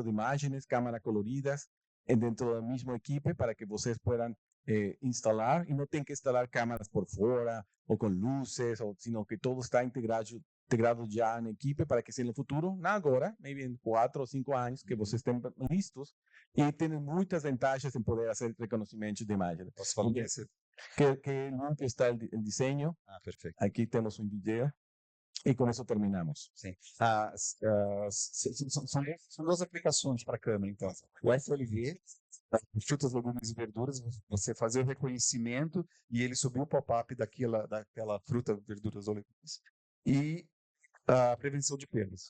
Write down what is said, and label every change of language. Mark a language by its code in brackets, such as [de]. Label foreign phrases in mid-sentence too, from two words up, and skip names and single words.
[es] de imágenes, cámaras coloridas dentro del mismo equipo para que ustedes puedan instalar y no tengan que instalar cámaras por fuera o con luces, sino que todo está integrado ya en el equipo para que si en el futuro, no ahora, maybe en 4 o 5 años, que ustedes estén listos y tienen muchas ventajas en poder hacer reconocimiento de imágenes. Que limpio está el diseño. [pt] Perfeito. [es] Aquí tenemos un video [pt] e com isso terminamos. Sim. São duas aplicações para a câmera, então. O FLV, frutas, legumes e verduras, você fazer o reconhecimento e ele subir o pop-up daquela fruta, verduras ou legumes. E a prevenção de perdas.